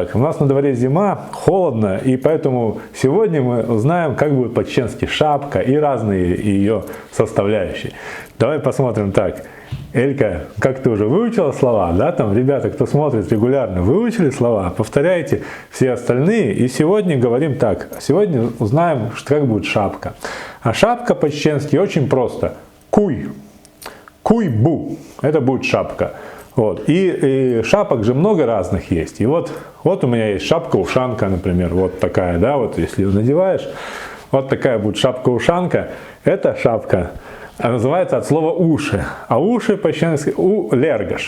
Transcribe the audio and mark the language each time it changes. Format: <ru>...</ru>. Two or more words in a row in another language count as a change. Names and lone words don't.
<ru>У нас на дворе зима, холодно, и поэтому сегодня мы узнаем, как будет по-чеченски шапка и разные ее составляющие. Давай посмотрим так. Элька, как ты уже выучила слова, да, там, ребята, кто смотрит регулярно, выучили слова, повторяйте все остальные, и сегодня говорим так, сегодня узнаем, как будет шапка. А шапка по-чеченски очень просто,</ru> <ce>куй, куй-бу,</ce> <ru>это будет шапка. Вот. И шапок же много разных есть, и вот у меня есть шапка-ушанка, например, вот такая, да, вот если надеваешь, вот такая будет шапка-ушанка, это шапка. Называется от слова уши. А уши по-чеченски лергаш.</ru>